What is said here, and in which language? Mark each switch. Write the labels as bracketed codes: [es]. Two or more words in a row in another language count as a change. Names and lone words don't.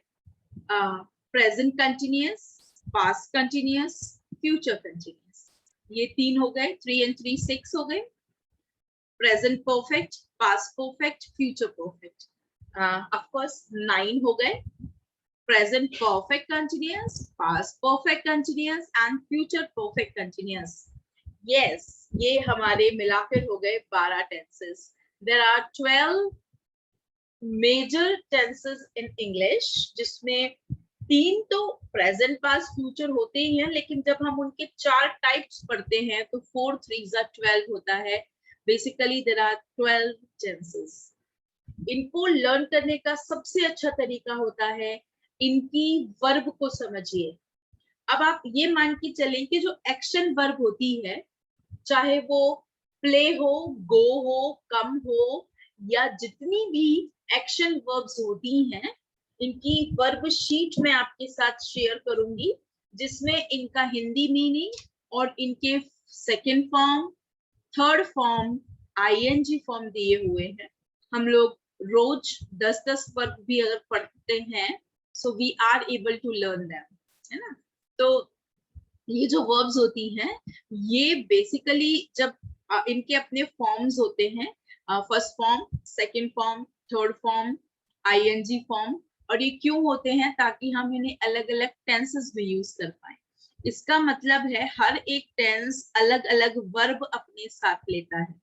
[en] present continuous, past continuous, future continuous, [hi] ये 3 हो गए. 3 and 3 6 हो गए. [en] present perfect, past perfect, future perfect, of course [hi] 9 हो गए. [en] present perfect continuous, past perfect continuous and future perfect continuous. Yes, [hi] ये हमारे मिलाकर हो गए 12 tenses. [en] There are 12 major tenses in English, [hi] जिसमें 3 तो [en] present past future [hi] होते ही हैं, लेकिन जब हम उनके 4 types पढ़ते हैं तो [en] 4 3s are 12 [hi] होता है. [en] Basically there are 12 tenses. [hi] इनको लर्न करने का सबसे अच्छा तरीका होता है इनकी वर्ब को समझिए. अब आप ये मान के चलें कि जो [en] action verb [hi] होती है, चाहे वो प्ले हो, गो हो, कम हो, या जितनी भी [en] action verbs [hi] होती हैं, इनकी [en] verb sheet [hi] मैं आपके साथ शेयर करूंगी, जिसमें इनका [en] Hindi meaning [hi] और इनके [en] second form, third form, ING form [hi] दिए हुए हैं. हम लोग रोज 10-10 वर्ब भी अगर पढ़ते हैं, [en] so we are able to learn them, [hi] है ना. तो ये जो वर्ब्स होती हैं, ये बेसिकली जब इनके अपने फॉर्म्स होते हैं, [en] first form, second form, third form, ING form, [hi] और ये क्यों होते हैं? ताकि हम इन्हें अलग अलग टेंसेस में यूज कर पाए. इसका मतलब है हर एक टेंस अलग अलग वर्ब अपने साथ लेता है.